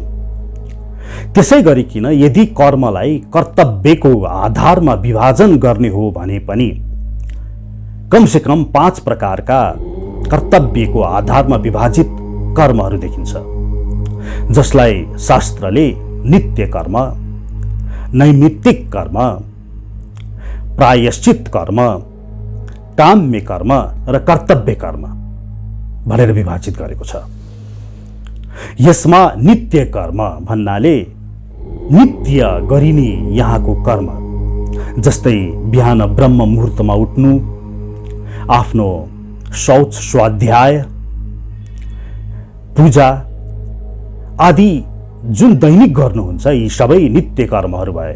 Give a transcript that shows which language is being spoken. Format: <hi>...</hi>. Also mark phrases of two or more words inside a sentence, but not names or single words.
<ne>त्यसै गरिकन यदि कर्मलाई कर्तव्यको आधारमा विभाजन गर्ने हो भने पनि कमसे कम 5 प्रकारका कर्तव्यको आधारमा विभाजित कर्महरू देखिन्छ, जसलाई शास्त्रले नित्य कर्म, नैमित्तिक कर्म, प्रायश्चित कर्म, काम्य कर्म र कर्तव्य कर्म भनेर विभाजित गरेको छ। यसमा नित्य कर्म भन्नाले नित्य गरिने यहाँको कर्म, जस्तै बिहान ब्रह्म मुहूर्तमा उठ्नु, आफ्नो शौच स्वाध्याय, पूजा आदि जुन दैनिक गर्नुहुन्छ यी सबै नित्य कर्महरू भए।</ne>